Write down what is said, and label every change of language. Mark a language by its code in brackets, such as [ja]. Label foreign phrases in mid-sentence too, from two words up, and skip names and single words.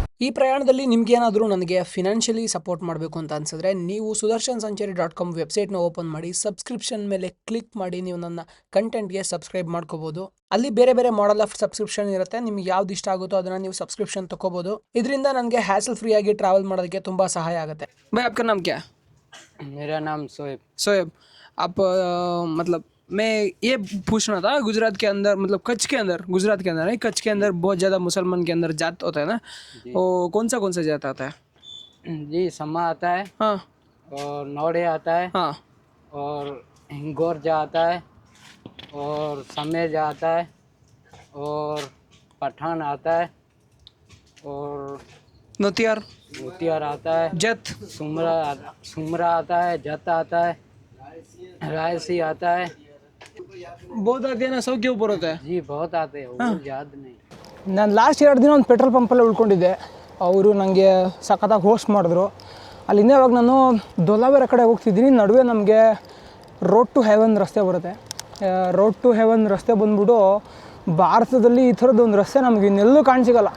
[kn] ಪ್ರಯಾಣದಲ್ಲಿ ನಿಮ್ಗೇನಾದರೂ ನನಗೆ [en] financially support [kn] ಮಾಡಬೇಕು ಅಂತ ಅನ್ಸಿದ್ರೆ ನೀವು sudarshansanchari.com ವೆಬ್ಸೈಟ್ನ ಓಪನ್ ಮಾಡಿ ಸಬ್ಸ್ಕ್ರಿಪ್ಷನ್ ಮೇಲೆ ಕ್ಲಿಕ್ ಮಾಡಿ ನೀವು ನನ್ನ ಕಂಟೆಂಟ್ಗೆ ಸಬ್ಸ್ಕ್ರೈಬ್ ಮಾಡ್ಕೋಬಹುದು. ಅಲ್ಲಿ ಬೇರೆ ಬೇರೆ [en] model of subscription [kn] ಇರುತ್ತೆ. ನಿಮ್ಗೆ ಯಾವ್ದು ಇಷ್ಟ ಆಗುತ್ತೋ ಅದನ್ನ ನೀವು ಸಬ್ಸ್ಕ್ರಿಪ್ಷನ್ ತಗೋಬಹುದು. ಇದರಿಂದ ನನಗೆ [en] hassle free [kn] ಆಗಿ ಟ್ರಾವೆಲ್ ಮಾಡೋದಕ್ಕೆ ತುಂಬಾ ಸಹಾಯ ಆಗುತ್ತೆ. [hi] भाई आपका नाम क्या है? मेरा नाम शोएब. आप मतलब मैं ये पूछना था, गुजरात के अंदर मतलब कच्छ के अंदर, गुजरात के अंदर नहीं, कच्छ के अंदर बहुत ज़्यादा मुसलमान के अंदर जात होता है ना, वो कौन सा जात आता है? जी समा आता है, हाँ, और नौड़े आता है, हाँ, और हिंगोरजा आता है, और समेजा आता है, और पठान आता है, और नोतियार, भूतियार आता है, जत, सुमरा आता है, जत आता है, रायसी आता है. बहुत आते हैं ना, 100 के ऊपर होता है. जी बहुत आते हैं, वो याद नहीं. [kn] ನಾನು ಲಾಸ್ಟ್ 2 ದಿನ ಒಂದು ಪೆಟ್ರೋಲ್ ಪಂಪಲ್ಲೇ ಉಳ್ಕೊಂಡಿದ್ದೆ. ಅವರು ನನಗೆ ಸಖತ್ತಾಗಿ ಹೋಸ್ಟ್ ಮಾಡಿದ್ರು. ಅಲ್ಲಿಂದ ಇವಾಗ ನಾನು ದೊಲಾವೇರ ಕಡೆ ಹೋಗ್ತಿದ್ದೀನಿ. ನಡುವೆ ನಮಗೆ ರೋಡ್ ಟು ಹೆವನ್ ರಸ್ತೆ ಬರುತ್ತೆ. ರೋಡ್ ಟು ಹೆವನ್ ರಸ್ತೆ ಬಂದ್ಬಿಟ್ಟು ಭಾರತದಲ್ಲಿ ಈ ಥರದ್ದು ಒಂದು ರಸ್ತೆ ನಮಗೆ ಇನ್ನೆಲ್ಲೂ ಕಾಣಸಿಗಲ್ಲ.